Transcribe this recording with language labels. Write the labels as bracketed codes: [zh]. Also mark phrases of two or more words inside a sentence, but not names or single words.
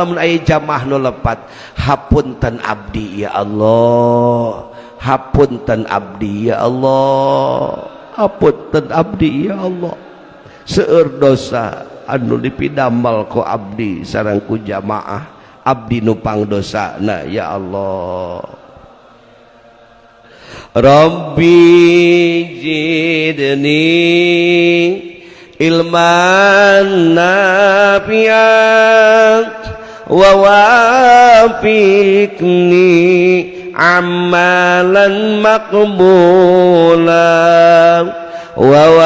[su] Lamun aya jamaah nu lepat hapunten abdi [ar] يا الله, [su] hapunten abdi [ar] يا الله, [su] hapunten abdi [ar] يا الله. [su] Seueur dosa anu dipidamel ku abdi sareng ku jamaah abdi nu pangdosana [ar] يا الله. رب زدني علما نافعا و ووفقني عملا مقبولا و